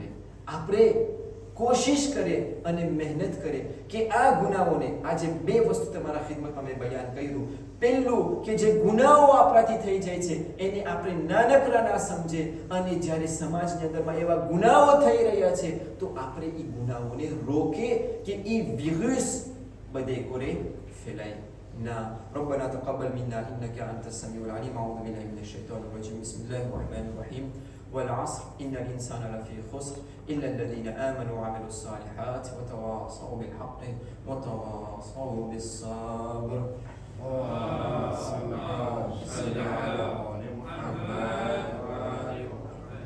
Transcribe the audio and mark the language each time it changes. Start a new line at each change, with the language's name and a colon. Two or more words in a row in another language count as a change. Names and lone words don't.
Gujarati: આપણે કોશિશ કરે અને મહેનત કરે કે આ ગુનાહોને, આજે બે વસ્તુ તમારા ખિદમતમાં મેં બયાન કર્યું. પહેલું કે જે ગુનાહો આપણાથી થઈ જાય છે એને આપણે નાનકડા ના સમજે, અને જ્યારે સમાજની અંદરમાં એવા ગુનાહો થઈ રહ્યા છે તો આપણે એ ગુનાહોને રોકે કે એ વિરુસ બધે કોરે ફેલાય ના.
Arabic: ربنا تقبل منا انك انت السميع العليم. اعوذ بالله من الشيطان الرجيم. بسم الله الرحمن الرحيم. والعصر ان الانسان لفي خسر الا الذين امنوا وعملوا الصالحات وتواصوا بالحق وتواصوا بالصبر. صل على محمد وآل محمد.